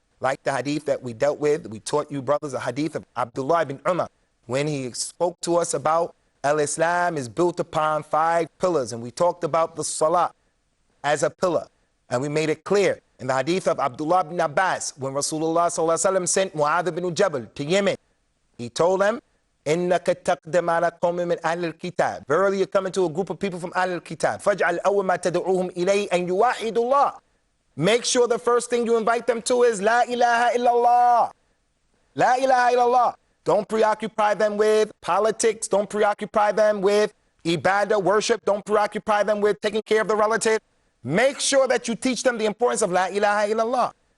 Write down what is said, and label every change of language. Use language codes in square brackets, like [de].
[en] Like the hadith that we dealt with, we taught you brothers, a hadith of Abdullah ibn Umar, when he spoke to us about Al-Islam is built upon 5 pillars, and we talked about the salah as a pillar, and we made it clear in the hadith of Abdullah ibn Abbas, when Rasulullah sallallahu alaihi wasallam sent Mu'adh ibn Jabal to Yemen, he told them, [ar] إنك تقدم على قوم من أهل الكتاب. [en] Verily you're coming to a group of people from [ar] أهل الكتاب. فاجعل أول ما تدعوهم إليه أن يوحدوا الله. [en] Make sure the first thing you invite them to is La ilaha illallah. La ilaha illallah. Don't preoccupy them with politics. Don't preoccupy them with ibadah, worship. Don't preoccupy them with taking care of the relative. Make sure that you teach them the importance of La ilaha illallah.